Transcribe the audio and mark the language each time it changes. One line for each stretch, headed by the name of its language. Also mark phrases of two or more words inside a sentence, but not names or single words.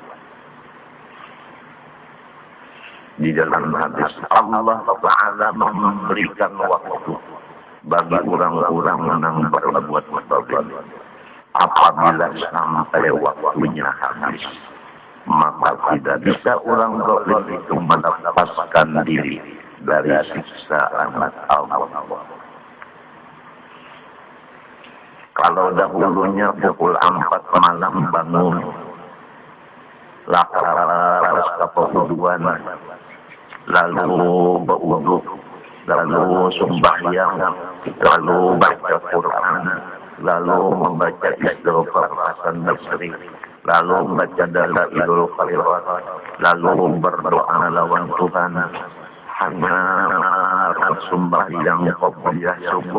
Indonesian: Di dalam hadis Allah Ta'ala memberikan waktu bagi orang-orang yang berbuat dolim. Apabila sampai waktunya habis, maka tidak bisa orang dolim itu mendapatkan diri dari siksaan Allah. Kalau dahulunya pukul 4 malam bangun, laras kepeduan, lalu berwudu, lalu sembahyang, lalu baca Quran, lalu membaca istighfar hasan basri, lalu membaca dalailul khairat, lalu berdoa lawan Tuhan, hanya sembahyang qobliyah subuh.